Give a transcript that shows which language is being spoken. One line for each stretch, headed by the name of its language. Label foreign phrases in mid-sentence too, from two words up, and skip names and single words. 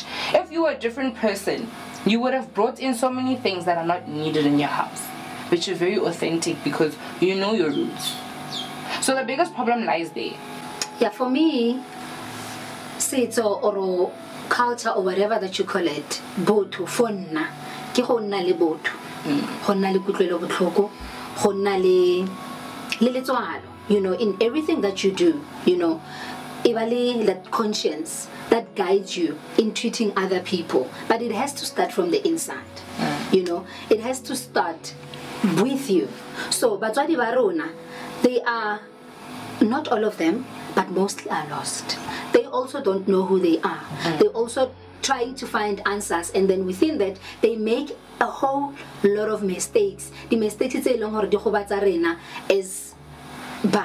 English: If you were a different person, you would have brought in so many things that are not needed in your house, but you're very authentic because you know your roots. So the biggest problem lies there. Yeah, for me, say it's or culture or whatever that you call it,
Tswana: boto fonna ke go nna le boto go nna le kutlwelo botlhoko go nna le letswalo,
English: you know, in everything that you do, you know, that conscience that guides you in treating other people. But it has to start from the inside. You know, it has to start with you.
Tswana: So batswadi ba rona,
English: they are, not all of them, but mostly are lost. They also don't know who they are. They also trying to find answers, and then within that they make a whole lot of mistakes. The mistakes is bana.